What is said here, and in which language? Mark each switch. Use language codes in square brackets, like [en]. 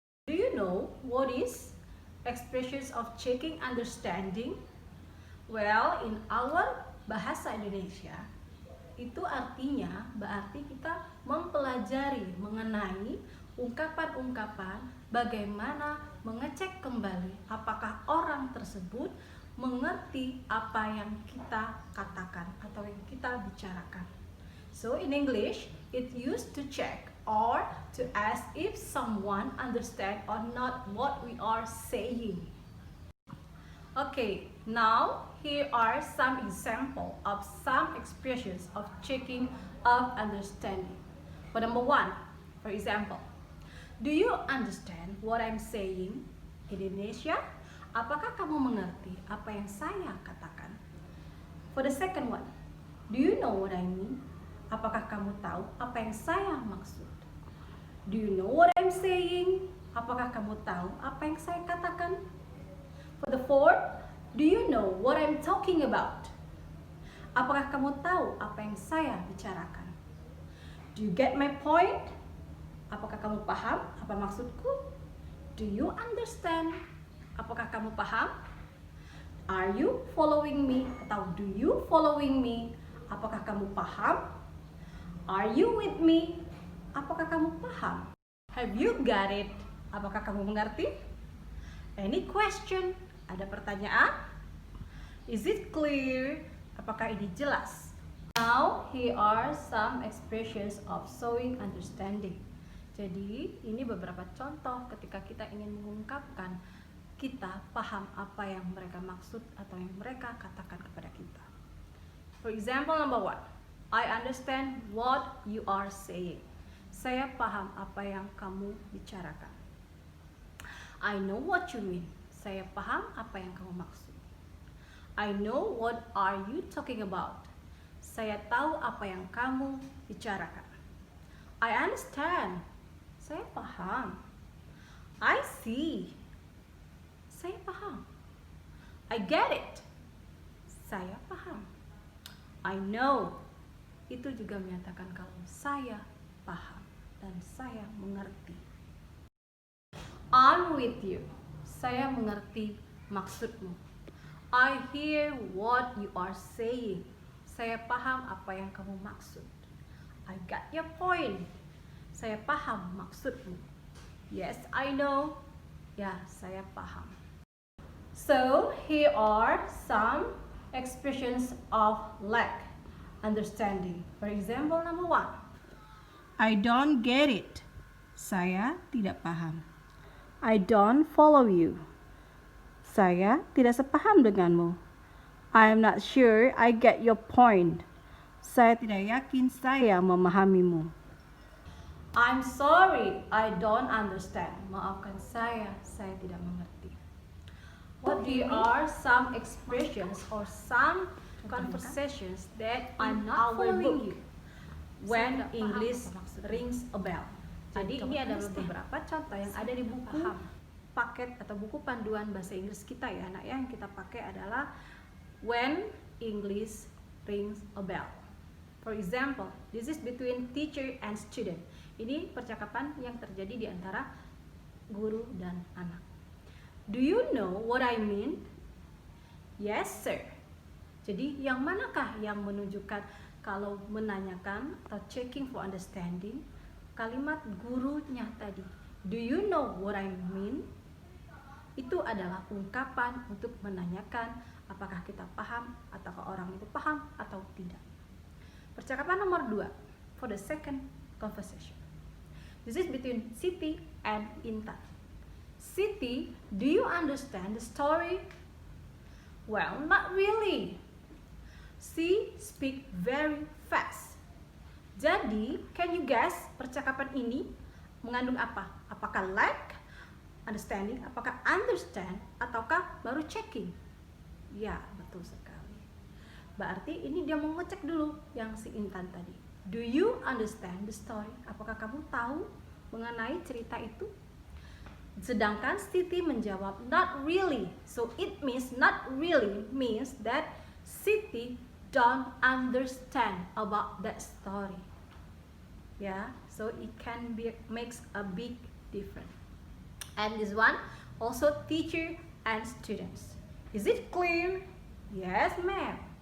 [en] Do you know what is expressions of checking understanding? Well, in our [id] bahasa Indonesia, itu artinya berarti kita mempelajari mengenai ungkapan-ungkapan bagaimana mengecek kembali apakah orang tersebut mengerti apa yang kita katakan atau yang kita bicarakan. [en] So in English, it used to check or to ask if someone understand or not what we are saying. Okay, now here are some examples of some expressions of checking of understanding. For number one, for example, do you understand what I'm saying? [id] Indonesia, apakah kamu mengerti apa yang saya katakan? [en] For the second one, do you know what I mean? [id] Apakah kamu tahu apa yang saya maksud? [en] Do you know what I'm saying? [id] Apakah kamu tahu apa yang saya katakan? [en] For the fourth, do you know what I'm talking about? [id] Apakah kamu tahu apa yang saya bicarakan? [en] Do you get my point? [id] Apakah kamu paham apa maksudku? [en] Do you understand? [id] Apakah kamu paham? [en] Are you following me? Atau do you following me? [id] Apakah kamu paham? [en] Are you with me? [id] Apakah kamu paham? [en] Have you got it? [id] Apakah kamu mengerti? [en] Any question? [id] Ada pertanyaan? [en] Is it clear? [id] Apakah ini jelas? [en] Now, here are some expressions of showing understanding. [id] Jadi, ini beberapa contoh ketika kita ingin mengungkapkan kita paham apa yang mereka maksud atau yang mereka katakan kepada kita. [en] For example, number one, I understand what you are saying. [id] Saya paham apa yang kamu bicarakan. [en] I know what you mean. [id] Saya paham apa yang kamu maksud. [en] I know what are you talking about. [id] Saya tahu apa yang kamu bicarakan. [en] I understand. [id] Saya paham. [en] I see. Saya paham. I get it. Saya paham. I know. [id] Itu juga menyatakan kalau saya paham dan saya mengerti. [en] I'm with you. [id] Saya mengerti maksudmu. [en] I hear what you are saying. [id] Saya paham apa yang kamu maksud. [en] I got your point. [id] Saya paham maksudmu. [en] Yes, I know. [id] Ya, saya paham. [en] So, here are some expressions of lack understanding. For example, number one, I don't get it. [id] Saya tidak paham. [en] I don't follow you. [id] Saya tidak sepaham denganmu. [en] I am not sure I get your point. [id] Saya tidak yakin saya memahamimu. [en] I'm sorry, I don't understand. [id] Maafkan saya tidak mengerti. [en] What are some expressions or some conversations that I'm not following you when English rings a bell? [id] Jadi ini adalah beberapa contoh yang ada di buku paket atau buku panduan bahasa Inggris kita ya anak ya. Yang kita pakai adalah when English rings a bell. [en] For example, this is between teacher and student. [id] Ini percakapan yang terjadi di antara guru dan anak. [en] Do you know what I mean? Yes, sir. [id] Jadi yang manakah yang menunjukkan kalau menanyakan atau checking for understanding? Kalimat gurunya tadi. [en] Do you know what I mean? [id] Itu adalah ungkapan untuk menanyakan apakah kita paham ataukah orang itu paham atau tidak. Percakapan nomor 2 [en] for the second conversation. This is between Siti and Intan. Siti, do you understand the story? Well, not really. She speaks very fast. [id] Jadi, [en] can you guess [id] percakapan ini mengandung apa? Apakah like, understanding, apakah understand, ataukah baru checking? Ya, betul sekali. Berarti ini dia mau ngecek dulu yang si Intan tadi. [en] Do you understand the story? [id] Apakah kamu tahu mengenai cerita itu? Sedangkan Siti menjawab [en] not really. So it means not really means that Siti don't understand about that story. Yeah, so it can be makes a big difference. And this one also teacher and students. Is it clear? Yes, ma'am.